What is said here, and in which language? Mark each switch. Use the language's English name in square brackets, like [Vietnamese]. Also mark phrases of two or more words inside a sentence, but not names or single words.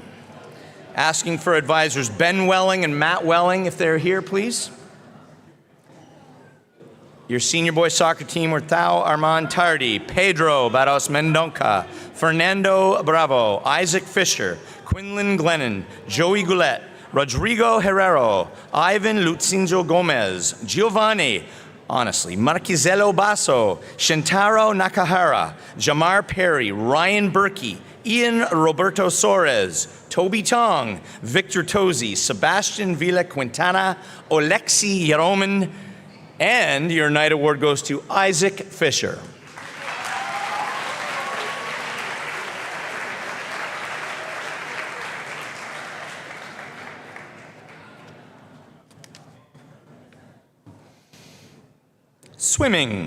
[English] Asking for advisors Ben Welling and Matt Welling, if they're here, please. Your senior boys soccer team were Thao Armand Tardy, Pedro Barros Mendonca, Fernando Bravo, Isaac Fisher, Quinlan Glennon, Joey Goulet, Rodrigo Herrero, Ivan Lutzinzo Gomez, Giovanni, honestly, Marquisello Basso, Shintaro Nakahara, Jamar Perry, Ryan Berkey, Ian Roberto Soares, Toby Tong, Victor Tozy, Sebastian Villa Quintana, Oleksi Yeroman, and your night award goes to Isaac Fisher. Swimming.